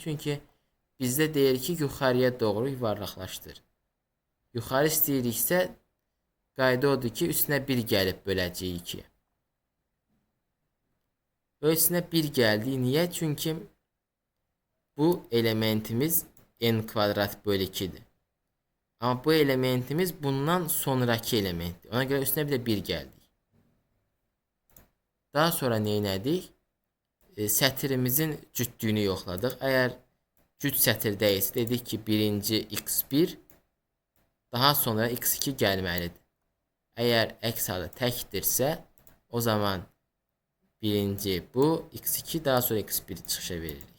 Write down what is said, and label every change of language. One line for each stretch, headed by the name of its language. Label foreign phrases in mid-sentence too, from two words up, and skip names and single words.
Azerbaijani: Çünki bizdə deyir ki, yuxarıya doğru yuvarlaqlaşdır. Yuxarı istəyiriksə, qayda odur ki, üstüne 1 gəlib böləcəyik 2'ye. Və üstüne 1 gəldi. Niyə? Çünki bu elementimiz n kvadrat bölü 2'dir.
Turkish: Ama bu elementimiz bundan sonraki elementdir. Ona göre üstüne bir de 1 geldik.
Azerbaijani: Daha sonra neylədik? Sətirimizin cütlüyünü yoxladıq. Əgər cüt sətirdə isə dedik ki, birinci x1 daha sonra x2 gəlməlidir. Əgər əks halda təkdirsə, o zaman birinci bu x2 daha sonra x1 çıxışa veririk.